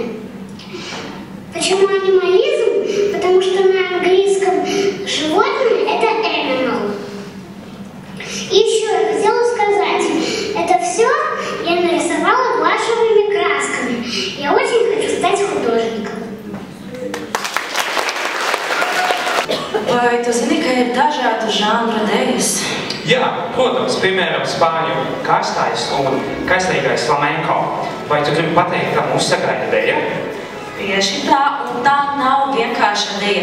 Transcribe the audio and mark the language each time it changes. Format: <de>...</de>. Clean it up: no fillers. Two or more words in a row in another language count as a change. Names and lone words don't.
<ru>Почему анимализм? Потому что на английском животное – это animal. И еще я хотела сказать, это все я нарисовала гуашевыми красками. Я очень хочу стать художником.</ru> <lv>Vai tu zini, ka ir dažādu žanru dejas? Jā, protams, piemēram, spāņu karstais un kaislīgais flamenko. Vai tu gribi pateikt, ka mūs sagaida deja? Tieši tā, un tā nav vienkārša deja.</lv>